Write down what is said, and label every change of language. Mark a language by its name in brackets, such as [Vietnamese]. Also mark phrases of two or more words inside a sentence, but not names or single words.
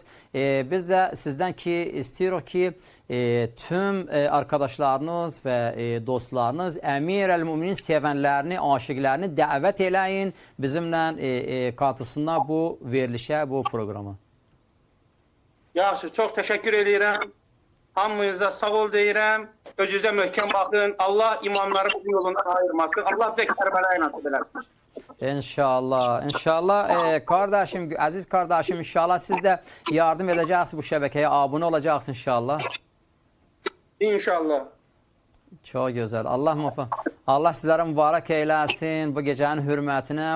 [Turkish] Biz de sizden ki istiyoruz ki tüm arkadaşlarınız ve dostlarınız Emir el-Müminin sevenlerini, aşıklarını davet eləyin. Bizimle katılsınlar bu verilişe, bu programa. [Azerbaijani] Yaxşı, çox təşəkkür edirəm. Hamınıza sağ ol deyirəm. Özünüzə möhkəm baxın. Allah imamlarımızın yolundan ayırmasın. Allah bizə Kərbəlayı nasib eləsin. [Turkish] İnşallah, inşallah kardeşim, aziz kardeşim, inşallah siz de yardım edeceksiniz bu şebekeye, abone olacaksınız inşallah. İnşallah. Çok güzel. Allah sizlere mübarek eylesin bu gecenin hürmetine.